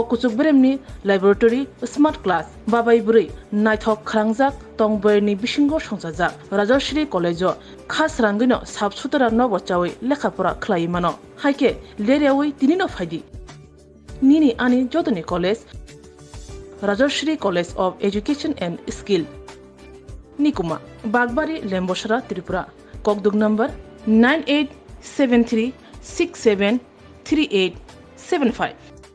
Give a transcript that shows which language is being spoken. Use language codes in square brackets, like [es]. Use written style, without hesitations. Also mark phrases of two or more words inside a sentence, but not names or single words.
[trp] कुचुक ब्रेमनि लैबोरेटरी [en] smart class [trp] बाबाय बुरै नायथक खांजाक तंबरनि बिसिंगो संजाजाक राजश्री कलेजो खास रांगिनो साबसुतरा न बचावै लेखापरा खलायमानो हाइके लेरेवै तिनिनो फायदि निनि आनि जदनि कलेज राजश्री कलेज ऑफ एजुकेशन एंड स्किल निकुमा बागबारी लेम्बोसरा त्रिपुरा ककदुग नंबर 9873673875